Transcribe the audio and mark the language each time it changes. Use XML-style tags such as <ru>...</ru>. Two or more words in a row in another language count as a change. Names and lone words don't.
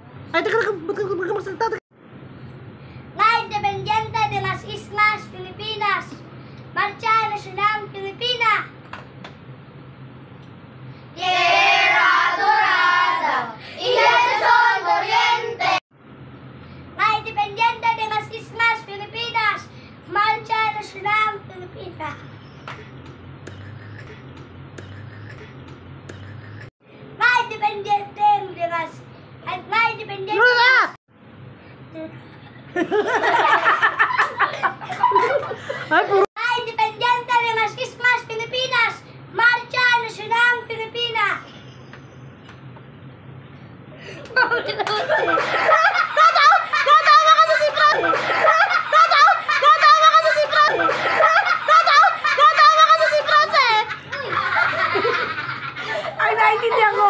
<tl>Ay, teka, ba't ka magsalita?</tl> <es>La Independiente de las Islas Filipinas. Marcha Nacional Filipina. Tierra adorada y el sol oriente. La Independiente de las Islas Filipinas. Marcha Nacional Filipina. La Independiente de las... La Independiente...</es> <tl>Ay, puro.</tl> <es>La Independiente de las Islas Filipinas. Marcha Nacional Filipina.</es> <tl>Tatawa ka sa sipran! Tatawa ka sa sipran! Tatawa ka sa sipran, eh! Ay, naiintindihan ko!</tl>